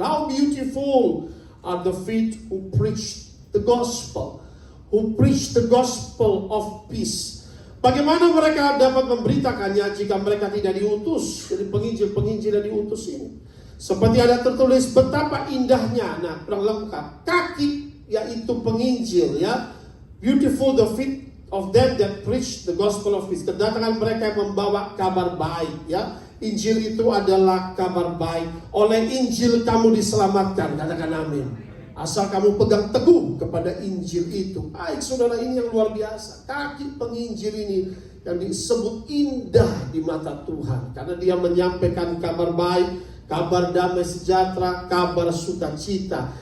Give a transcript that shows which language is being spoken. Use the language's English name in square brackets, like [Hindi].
[English] How beautiful are the feet who preach the gospel, who preach the gospel of peace. [Indonesian] Bagaimana mereka dapat memberitakannya jika mereka tidak diutus? Jadi penginjil-penginjil yang diutus ini, seperti ada tertulis betapa indahnya. Nah, kurang lengkap. Kaki yaitu penginjil, ya. [English] Beautiful the feet of them that preach the gospel of peace. [Indonesian] Kedatangan mereka yang membawa kabar baik, ya. Injil itu adalah kabar baik. Oleh Injil kamu diselamatkan, katakan amin. Asal kamu pegang teguh kepada Injil itu. Baik, saudara, ini yang luar biasa. Kaki penginjil ini yang disebut indah di mata Tuhan, karena dia menyampaikan kabar baik, kabar damai sejahtera, kabar sukacita.